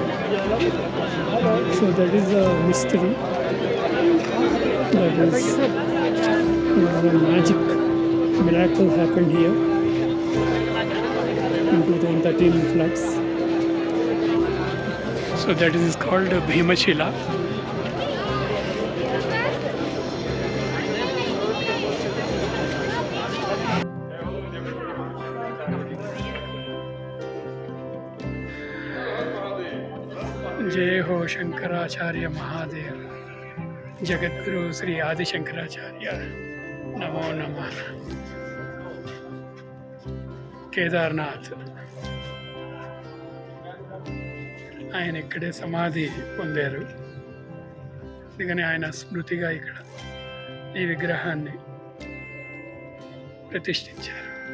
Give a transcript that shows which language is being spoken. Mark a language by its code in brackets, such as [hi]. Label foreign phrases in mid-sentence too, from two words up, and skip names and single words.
[en] So that is a mystery. That is a magic miracle happened here in 2013 floods. So that is called Bhimashila. [hi] जय हो शंकराचार्य महादेव, जगद्गुरु श्री आदि शंकराचार्य नमो नमः. [te] కేదార్నాథ్ ఆయన ఇక్కడే సమాధి పొందారు. అందుకని ఆయన స్మృతిగా ఇక్కడ ఈ విగ్రహాన్ని ప్రతిష్ఠించారు.